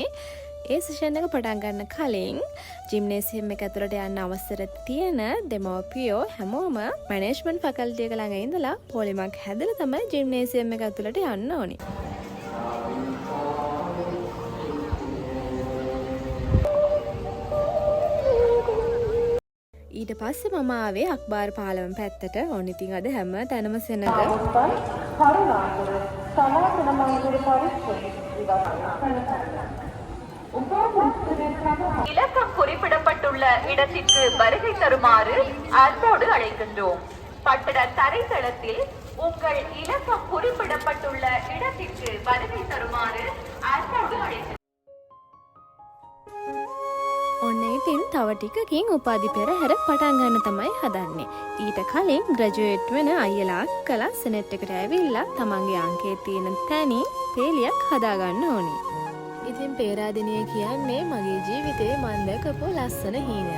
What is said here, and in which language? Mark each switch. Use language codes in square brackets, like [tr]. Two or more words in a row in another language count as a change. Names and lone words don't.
[si] ඒ සෙෂන් එක පටන් ගන්න කලින් ජිම්නේසියම් එක ඇතුළට යන්න අවසර තියෙන දෙමව්පියෝ හැමෝම මැනේජ්මන්ට් ෆැකල්ටි එක ළඟ ඉඳලා පොලිමක් හැදලා තමයි ජිම්නේසියම් එක ඇතුළට යන්න ඕනේ. ඊට පස්සේ මම ආවේ අක්බාර් පාලම පැත්තට. ඔන්න ඉතින් අද හැම තැනම සෙනග [ta] இலக்கம் குறிப்பிடப்பட்டுள்ள இடத்திற்கு வருகை தருமாறு அன்போடு அழைக்கின்றோம். கட்டட தரைத்தளத்தில் உங்கள் இலக்கம் குறிப்பிடப்பட்டுள்ள இடத்திற்கு வருகை தருமாறு அன்போடு அழைக்கின்றோம். [si] ඔන්න ඉතින් තව ටිකකින් උපාධි පෙරහැර පටන් ගන්න තමයි හදන්නේ. ඊට කලින් ග්‍රැජුවේට් වෙන අයියලා අක්කලා සෙනෙට් එකට ඇවිල්ලා තමන්ගේ අංකයේ තියෙන තැනින් පේලියක් හදාගන්න ඕනි. ඉතින් පේරාදෙණිය කියන්නේ මගේ ජීවිතේ මම දැකපු ලස්සන හීනයක්.